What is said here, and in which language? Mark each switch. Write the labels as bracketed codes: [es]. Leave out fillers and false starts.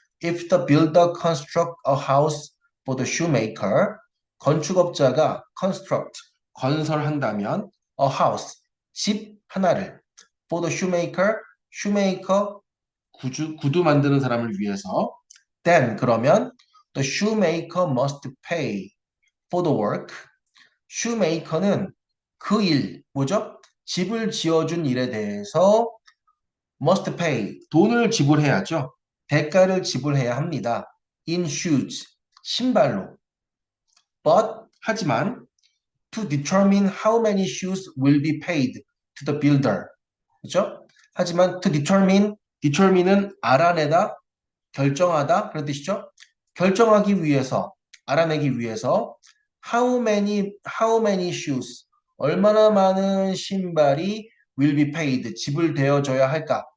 [en] If the builder construct a house for the shoemaker, [ko] 건축업자가 [en] construct, [ko] 건설한다면 [en] a house, [ko] 집 하나를 [en] for the shoemaker, shoemaker, [ko] 구두 만드는 사람을 위해서 [en] then, [ko] 그러면 [en] the shoemaker must pay for the work. [ko] shoemaker는 그 일, 뭐죠? 집을 지어준 일에 대해서 [en] must pay, [ko] 돈을 지불해야죠. 대가를 지불해야 합니다. [en] in shoes, [ko] 신발로. [en] but, [ko] 하지만, [en] to determine how many shoes will be paid to the builder. [ko] 그죠? 하지만 [en] to determine [ko] 은 알아내다, 결정하다, 그런 뜻이죠. 결정하기 위해서, 알아내기 위해서, [en] how many shoes, [ko] 얼마나 많은 신발이 [en] will be paid, [ko] 지불되어져야 할까?